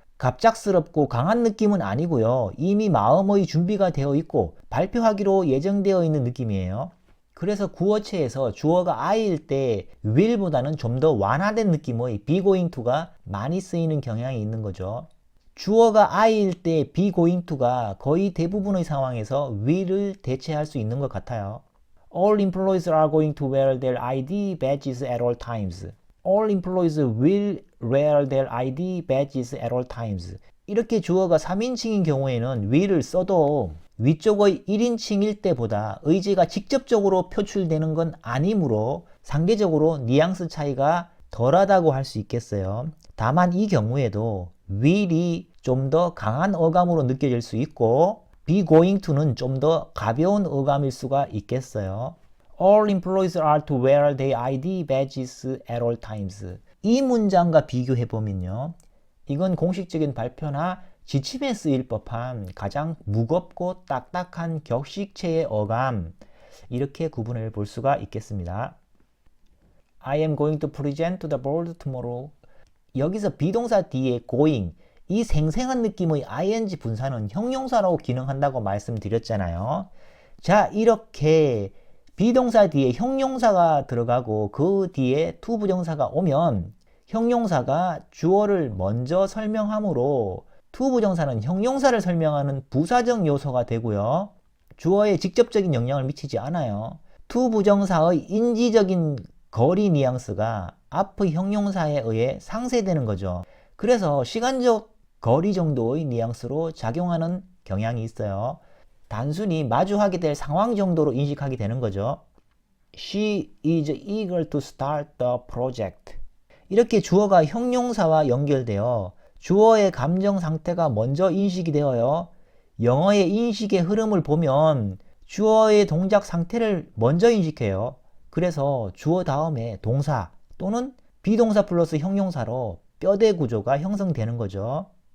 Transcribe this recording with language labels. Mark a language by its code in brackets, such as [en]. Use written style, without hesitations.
[ko] 갑작스럽고 강한 느낌은 아니고요. 이미 마음의 준비가 되어 있고 발표하기로 예정되어 있는 느낌이에요. 그래서 구어체에서 주어가 I일 때 will보다는 좀 더 완화된 느낌의 [en] be going to [ko] 가 많이 쓰이는 경향이 있는 거죠. 주어가 I일 때 [en] be going to [ko] 가 거의 대부분의 상황에서 will을 대체할 수 있는 것 같아요. [en] All employees are going to wear their ID badges at all times. All employees will wear their ID badges at all times. [ko] 이렇게 주어가 3인칭인 경우에는 will을 써도 위쪽의 1인칭일 때보다 의지가 직접적으로 표출되는 건 아니므로 상대적으로 뉘앙스 차이가 덜하다고 할 수 있겠어요. 다만 이 경우에도 will이 좀 더 강한 어감으로 느껴질 수 있고 [en] be going to [ko] 는 좀 더 가벼운 어감일 수가 있겠어요. [en] All employees are to wear their ID badges at all times. [ko] 이 문장과 비교해 보면요. 이건 공식적인 발표나 지침에 쓰일 법한 가장 무겁고 딱딱한 격식체의 어감, 이렇게 구분해 볼 수가 있겠습니다. [en] I am going to present the board tomorrow. [ko] 여기서 비동사 뒤에 going, 이 생생한 느낌의 ing 분사는 형용사로 기능한다고 말씀드렸잖아요. 자, 이렇게 비동사 뒤에 형용사가 들어가고 그 뒤에 [en] to [ko] 부정사가 오면 형용사가 주어를 먼저 설명하므로 to 부정사는 형용사를 설명하는 부사적 요소가 되고요. 주어에 직접적인 영향을 미치지 않아요. to 부정사의 인지적인 거리 뉘앙스가 앞의 형용사에 의해 상쇄되는 거죠. 그래서 시간적 거리 정도의 뉘앙스로 작용하는 경향이 있어요. 단순히 마주하게 될 상황 정도로 인식하게 되는 거죠. [en] She is eager to start the project. [ko] 이렇게 주어가 형용사와 연결되어 주어의 감정 상태가 먼저 인식이 되어요. 영어의 인식의 흐름을 보면 주어의 동작 상태를 먼저 인식해요. 그래서 주어 다음에 동사 또는 비동사 플러스 형용사로 뼈대 구조가 형성되는 거죠.